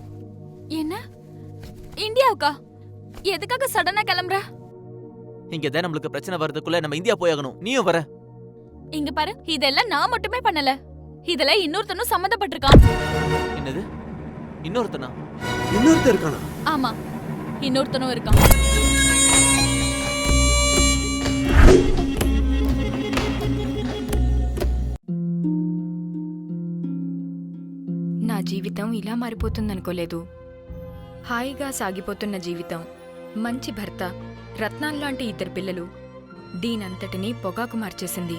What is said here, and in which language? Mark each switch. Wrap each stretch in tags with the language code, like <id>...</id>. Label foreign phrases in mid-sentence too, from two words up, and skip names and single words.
<ta>என்ன? இந்தியாவுக்கா? எதுக்காக சடனா கிளம்புற? இங்க தான் நம்மளுக்கு பிரச்சனை வரதுக்குள்ள நம்ம இந்தியா போய் ஆகணும். நீயும் வர. இங்க பாரு, இதெல்லாம் நான் மட்டுமே பண்ணல. இதெல்லாம் இன்னொருத்தனும் சம்மந்தப்பட்டிருக்கான். என்னது? இன்னொருத்தனா? இன்னொருத்தர் இருக்கானா? ஆமா, இன்னொருத்தனும் இருக்கான்.</ta> <te>నా జీవితం ఇలా మారిపోతుందనుకోలేదు. హాయిగా సాగిపోతున్న జీవితం, మంచి భర్త, రత్నాల్లాంటి ఇద్దరు పిల్లలు దీనంతటినీ పొగాకు మార్చేసింది.</te>